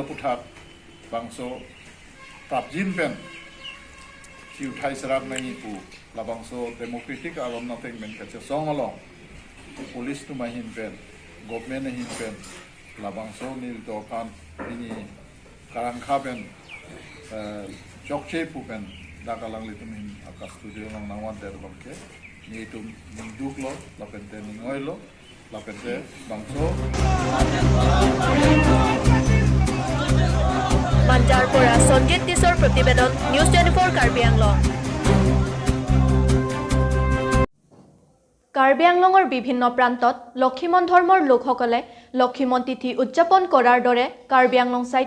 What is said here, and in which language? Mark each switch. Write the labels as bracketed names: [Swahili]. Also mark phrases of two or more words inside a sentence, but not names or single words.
[Karbi] puthat bangso prabjin pen siu thai serat nai pu labang so democratic aron nating men kache song along police tu mahin pen government hin pen labang so nil to kan ini karang khaben jokche pu pen dakalang litum hin akas studio lang nawan der bangke ni tum ningduklo lapente ningoilo lapente bangso [Assamese] মানজাৰ পৰা সঞ্জিত দিছৰ প্ৰতিবেদন নিউজ 24 কাৰ্বি আংলং কাৰ্বি আংলঙৰ বিভিন্ন প্ৰান্তত লক্ষীমন ধৰ্মৰ লোকসকলে লক্ষীমন তিথি উদযাপন কৰাৰ দৰে কাৰ্বি আংলং সাহিত্য